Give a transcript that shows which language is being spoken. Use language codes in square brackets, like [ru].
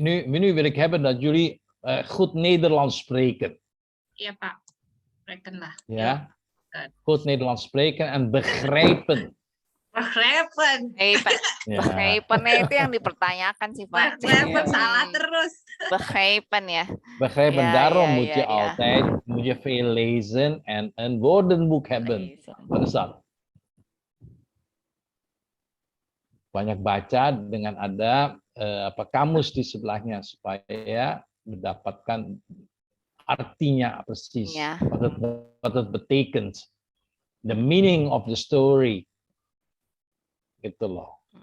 [nl] Nu wil ik hebben dat jullie goed Nederlands spreken. [id] Iya Pak, [nl] spreken [id] lah. [nl] Ja, goed Nederlands spreken en begrijpen. Begrijpen. Begrijpen [id] itu yang dipertanyakan sih Pak. [nl] Begrijpen [id] salah terus. [nl] Begrijpen ya. Begrijpen, daarom moet je altijd veel lezen en een woordenboek hebben. Wat is dat? [id] Banyak baca dengan ada kamus di sebelahnya supaya mendapatkan artinya [nl] precies, wat het betekent, [en] the meaning of the story, [id] gitu loh.